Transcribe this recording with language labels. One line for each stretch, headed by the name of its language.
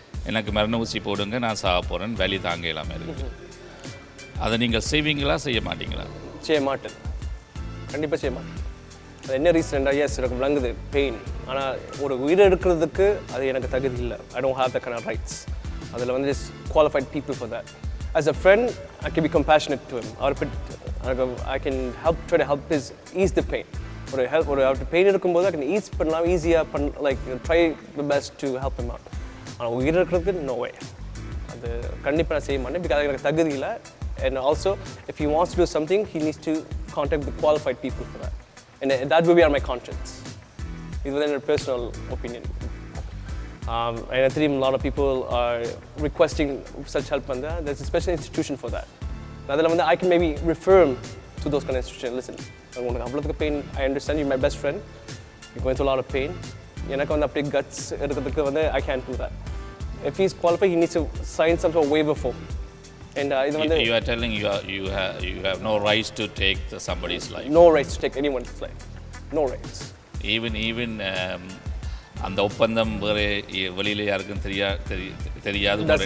Tamil: எனக்கு மரண ஊசி போடுங்க, நான் சாக போகிறேன், வேலி தாங்க இல்லாமல் இருக்குது. அதை நீங்கள் செய்வீங்களா செய்ய மாட்டீங்களா? செய்ய மாட்டேன், கண்டிப்பாக செய்ய மாட்டேன். அது என்ன ரீசன்? எஸ், எனக்கு விளங்குது பெயின். ஆனால் ஒரு உயிரை எடுக்கிறதுக்கு அது எனக்கு தகுதி இல்லை.
English: I don't have the kind of rights.
Tamil: அதில் வந்து
English: Qualified people for that. as a friend, I can be compassionate to him. I can try to help ease the pain. Or
Tamil: அவருக்கு பெயின் இருக்கும்போது
English: I can ease
Tamil: பண்ணலாம் ஈஸியாக
English: like try the best to help him out.
Tamil: ஆனால் உயிர் இருக்கிறதுக்கு
English: no way.
Tamil: அது கண்டிப்பாக நான் செய்ய மாட்டேன்
English: because
Tamil: எனக்கு தகுதி இல்லை.
English: And also, if he wants to do something, he needs to contact the qualified people for that. And that will be on my conscience. This is my personal opinion. And I think a lot of people are requesting such help on that. There's a special institution for that. I can maybe refer him to those kind of institutions. Listen, pain, I understand you're my best friend. You're going through a lot of pain. Guts, I can't do that. If he's qualified, he needs to sign some sort of waiver form. And you are telling you have no rights to take somebody's life. No rights to take anyone's life. No rights.
Tamil: Even அந்த ஒப்பந்தம் வேறு வெளியில் யாருக்கும் தெரியாது